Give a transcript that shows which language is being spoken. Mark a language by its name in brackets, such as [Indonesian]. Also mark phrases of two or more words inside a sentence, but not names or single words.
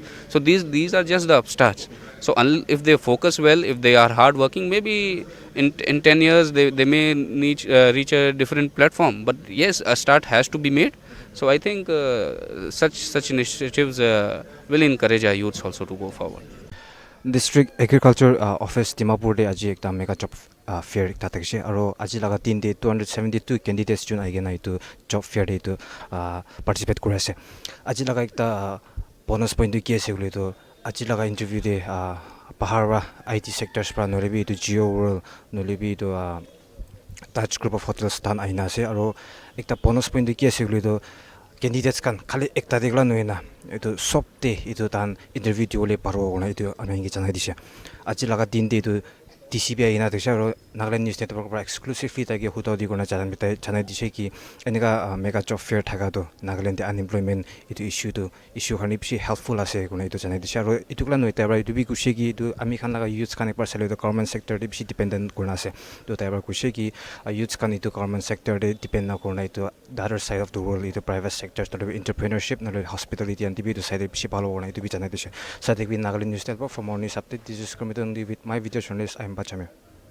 [English] So these are just the upstarts. So if they focus well, if they are hard working, maybe in 10 years they may reach a different platform. But yes, a start has to be made. So I think such initiatives will encourage our youths also to go forward. [Naga Pidgin] District Agriculture Office Dimapur de aji ekta [English] mega job fair [Naga Pidgin] ekta thakise aro aji laga tin de 272 candidates jun aigena itu [English] job fair [Naga Pidgin] de itu participate kori ase. Aji laga ekta [English] bonus point [Naga Pidgin] ki ase gole to aji laga interview de Pahara [English] IT sectors [Naga Pidgin] pra nolebi itu Geo World nolebi itu Touch Group of Hotels tan aina ase aro ekta [English] bonus point [Naga Pidgin] ki ase gole to candidates kan khali ekta degla noina itu sopte itu tan interview diole paro ona itu anangi janai dise aji laga din de itu TCBI ina deksa ro Nagaland News Network pra exclusively tagi hutau di gona janai dise ki enika [English] mega job fair [Naga Pidgin] thaga do Nagaland unemployment itu issue khani bisi helpful ase gona itu janai dise ro itu kala noi tabra itu bi kushi ki itu ami khan laga youth kan ekbar sale do [English] government sector [Naga Pidgin] de bisi dependent gona ase to tabra kushi ki youth kan itu [English] government sector [Naga Pidgin] de depend na korna itu [English] the other side of the world [Naga Pidgin] itu [English] private sectors [Naga Pidgin] to entrepreneurship na [English] hospitality and tv [Naga Pidgin] to side bisi bhalo gona itu bi janai dise sadek bi Nagaland News Network [English] for more news update. This is Kermit with my video journalist I am Bachame.